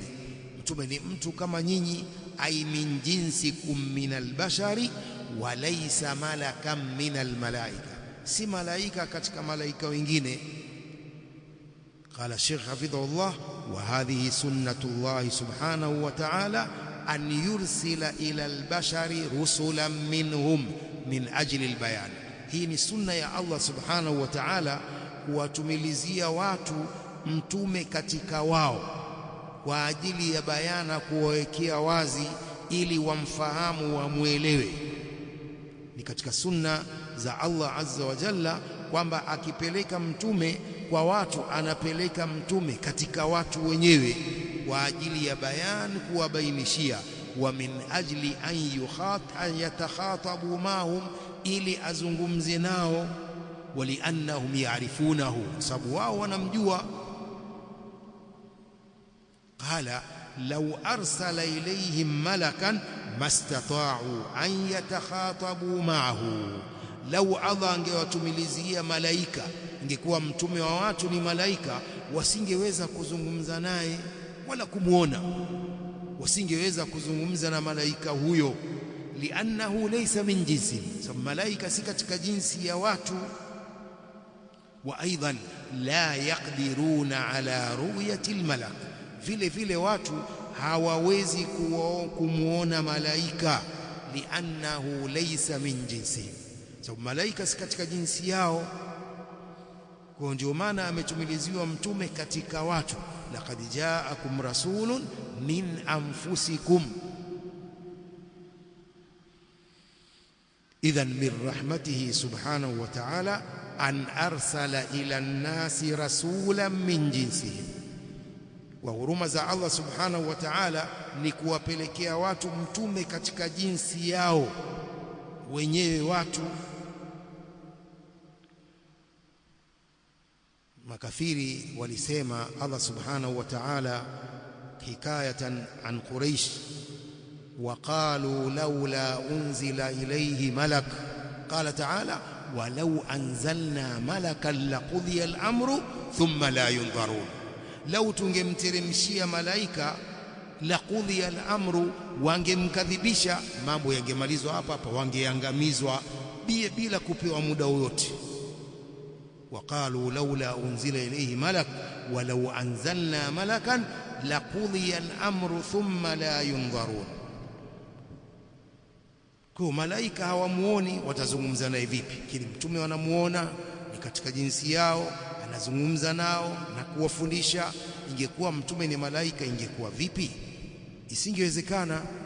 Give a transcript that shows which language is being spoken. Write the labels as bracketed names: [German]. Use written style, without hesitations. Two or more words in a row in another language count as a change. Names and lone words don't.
[Swahili] Mtume ni mtu kama nyinyi. [Arabic] أي من جنسكم من البشر وليس ملكا من الملائكة, [Swahili] si malaika katika malaika wengine. [Arabic] قال شيخ حفظه الله وهذه سنة الله سبحانه وتعالى أن يرسل إلى البشر رسلا منهم من أجل البيان. [Swahili] Hii ni sunna ya Allah [Arabic] سبحانه وتعالى [Swahili] kuwatumilizia watu mtume katika wao kwa ajili ya bayana, kuwawekea wazi ili wamfahamu, wamwelewe. Ni katika sunna za Allah [Arabic] عز وجل [Swahili] kwamba akipeleka mtume kwa watu, anapeleka mtume katika watu wenyewe kwa ajili ya bayan, kuwabainishia. [Arabic] ومن أجل أن يتخاطب معهم, [Swahili] ili azungumze nao. [Arabic] ولأنهم يعرفونه, [Swahili] sababu wao wanamjua. [Arabic] قال لو أرسل إليهم ملكا ما استطاعوا أن يتخاطب معه. [Swahili] Lau Allah angewatumilizia malaika, ingekuwa mtume wa watu ni malaika, wasingeweza kuzungumza naye wala kumuona, wasingeweza kuzungumza na malaika huyo. [Arabic] لأنه ليس من جنس, [Swahili] sababu malaika si katika jinsi ya watu. [Arabic] وأيضا لا يقدرون على رؤية الملك, [Swahili] vile vile watu hawawezi kumuona malaika. [Arabic] لأنه ليس من جنس, [Swahili] sababu malaika si katika jinsi yao. Kwa ndio maana ametumiliziwa mtume katika watu. [Arabic] لقد جاءكم رسول من أنفسكم. إذن من رحمته سبحانه وتعالى أن أرسل إلى الناس رسولا من جنسهم. [Swahili] Wa huruma za Allah [Arabic] سبحانه وتعالى [Swahili] ni kuwapelekea watu mtume katika jinsi yao wenyewe watu. makafiri walisema Allah [Arabic] سبحانه وتعالى حكاية عن قريش, وقالوا لولا أنزل إليه ملك قال تعالى ولو أنزلنا ملكا لقضي الأمر ثم لا ينظرون. [Swahili] لو tungemteremshia malaika [Arabic] لقضي الأمر, [Swahili] wangemkadhibisha, mambo yangemalizwa hapa hapa, wangeangamizwa bila kupewa muda wote. [Arabic] وقالوا لولا أنزل إليه ملك ولو أنزلنا ملكا لقضي الأمر ثم لا ينظرون. [Swahili] Kwa malaika hawamuoni, watazungumza naye vipi? Kile mtume wanamuona, ni katika jinsi yao, anazungumza nao na kuwafundisha. Ingekuwa mtume ni malaika, ingekuwa vipi? Isingewezekana.